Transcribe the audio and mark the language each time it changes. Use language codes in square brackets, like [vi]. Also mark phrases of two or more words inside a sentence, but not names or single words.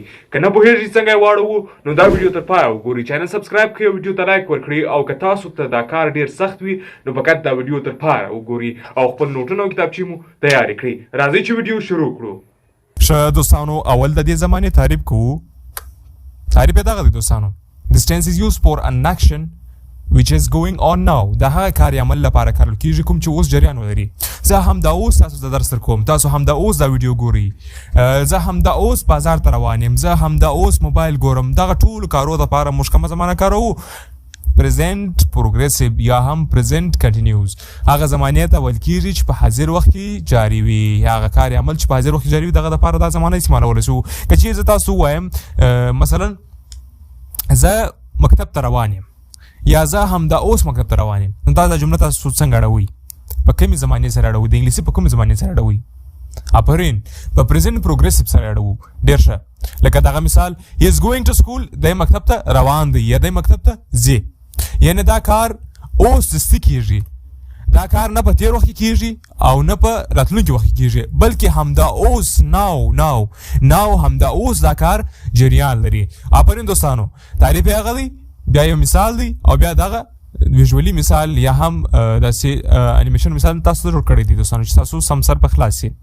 [ps] که نه پوهېږئ څنګه یې واړوو نو دا ویډیو تر پایه وګورئ، چینل سبسکرایب کړئ او ویډیو ته لایک ورکړئ، او که تاسو ته دا کار ډېر سخت وي نو فقط دا ویډیو تر پایه وګورئ او خپل نوټونه او کتابچې مو تیارې کړئ. راځئ چې ویډیو شروع کړو. ښه دوستانو، اول د دې زمانې تعریف کوو. تعریف یې دغه دی دوستانو: [en] This tense is used for an action which is going on now. [ps] دا هغه کاري عمل لپاره کارول کیږي کوم چې اوس جریان ولري. زه هم دا اوس تاسو ته درس درکوم، تاسو هم دا اوس دا ویډیو ګورئ، زه هم دا اوس بازار ته روان یم، زه هم دا اوس موبایل ګورم. دغه ټولو کارو دپاره موږ کومه زمانه کاروو؟ [en] present progressive [ps] یا هم [en] present continuous. [ps] هغه زمانې ته ویل کیږي چې په حاضر وخت کې جاري وي. هغه کاري عمل چې په حاضر وخت کې جاري وي دغه دپاره دا زمانه استعمالولی شو. که چیرې زه تاسو ووایم مثلا زه مکتب ته روان یم یا زه هم دا اوس مکتب ته روان یم، نو دا جمله تاسو څنګه اړوئ؟ په کومې زمانې سره اړوئ؟ د انګلیسي په کومې زمانې سره اړوئ؟ آفرین، په [en] present progressive [ps] سره اړوو. ډېر ښه. لکه دغه مثال [en] he is going to school، [ps] دی مکتب ته روان دی یا دی مکتب ته ځي. یعنې دا کار اوس دستي کېږي. دا کار نه په تېر وخت کې کېږي او نه په راتلونکي وخت کې کېږي، بلکې همدا اوس ناو همدا اوس دا کار جریان لري. آفرین دوستانو، تعریف یې هغه دی. بیا یو مثال دی او بیا دغه ویژوالي مثال یا هم داسې انیمیشن مثال تاسو ته جوړ کړی دی دوستانو چې تاسو سم سر په خلاص شي.